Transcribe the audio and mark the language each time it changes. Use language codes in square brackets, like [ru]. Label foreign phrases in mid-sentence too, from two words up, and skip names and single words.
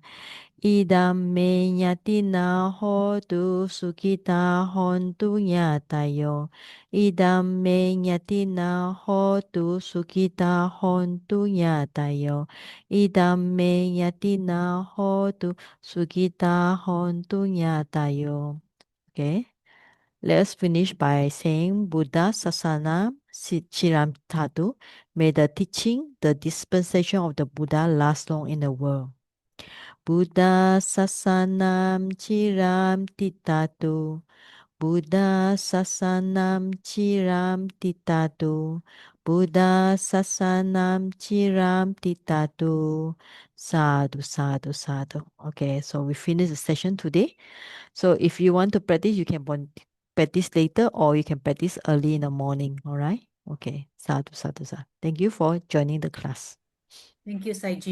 [pi] Idam me nyatina hotu sukita hontu nyatayo. Idam me nyatina hotu sukita hontu nyatayo. Idam me nyatina hotu sukita hontu nyatayo. [en] Okay. Let's finish by saying [pi] Buddha Sasana Chiram Tatu. [en] May the teaching, the dispensation of the Buddha last long in the world. [pi] Buddha Sasanam Chiram Titatu. Buddha Sasanam Chiram Titatu. Buddha Sasanam Chiram Titatu. Sadhu, sadhu, sadhu. [en] Okay, so we finish the session today. So if you want to practice, you can practice later or you can practice early in the morning. All right? Okay, [pi] sadhu, sadhu, sadhu. [en] Thank you for joining the class. Thank you, Saiji.